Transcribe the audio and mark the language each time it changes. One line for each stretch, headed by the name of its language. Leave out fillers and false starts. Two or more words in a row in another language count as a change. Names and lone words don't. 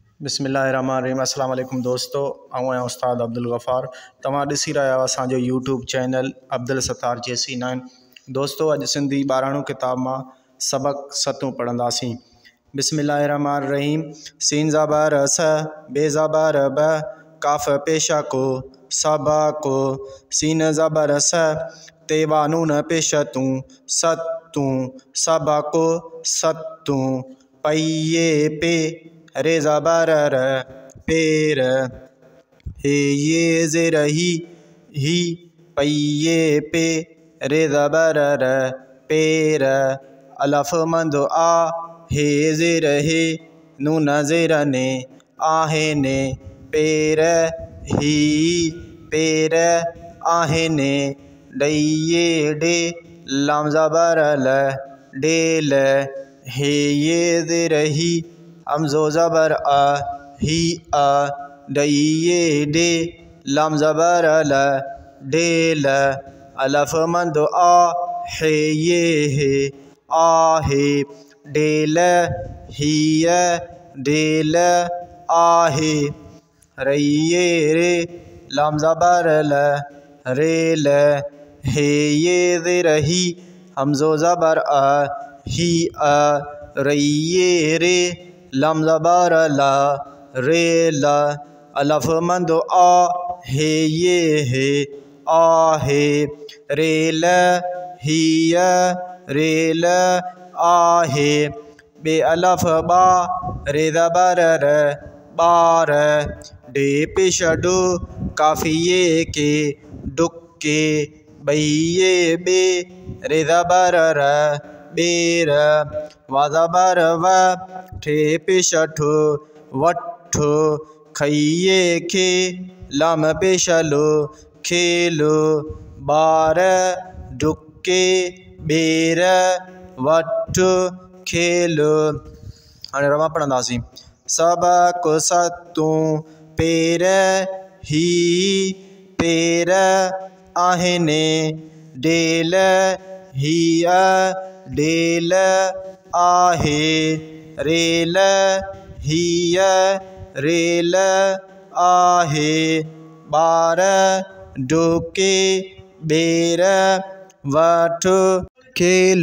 Sindhi: बिस्मिल्लाहिर्रहमानिर्रहीम।
Arabic: السلام عليكم
Sindhi: दोस्तों, आऊँ उस्ताद अब्दुल गफ़ार। तव्हां ॾिसी रहिया आहियो असांजो यूट्यूब चैनल अब्दुल सत्तार JC9। दोस्तों, अॼु सिंधी 12 किताब मां सबक 7 पढ़ंदासीं। बिस्मिल्लाहिर्रहमानिर्रहीम। सीन ज़बर स, बे ज़बर ब, काफ़ पेशा को, सबा को, सीन ज़बर स, ते वानून पेश तूं, सत्तूं, सबा को, सत्तूं, पैये पे, रे ज़बर र, पेर, हे ये ज़ेर ही, पैये पे, रे ज़बर र, पेर, अलफ मंद आ, हे ज़ेर हे, नून ज़ेर ने, आहे ने, पेर ही, पेर आहे ने, डैये डे, लाम ज़बर ल, डेल, हे ये ज़ेर ही, हमज़ो ज़बर आ, ही आ, डैये डे, लाम ज़बर ल, डेल, अलफ मंद आ, हे ये हे, आहे, डेल हिय, डेल आहे, रैये रे, लाम ज़बर ल, रेल, हे ये ज़ेर ही, हमज़ो ज़बर आ, ही आ, रैये रे, लाम ज़बर ला, रेल, अलफ मंद आ, हे ये हे, आहे, रेल हिय, रेल आहे, बे अलफ बा, रे ज़बर र, बार, डे पेश डो, काफ़िये के, डुक्के, बैये बे, रे ज़बर र, बेर, वा ज़बर व, ठे पेश ठो, वठो, खइये खे, लाम पेश लो, खेलो, बार, डुक्के, बेर, वठ, खेलो। हाणे रवां पढ़ंदासीं। सबक सत्तूं, पेर ही, पेर आहिनि, डेल हिय, डेल आहे, रेल हिय, रेल आहे, बार, डुके, बेर, वठ, खेल।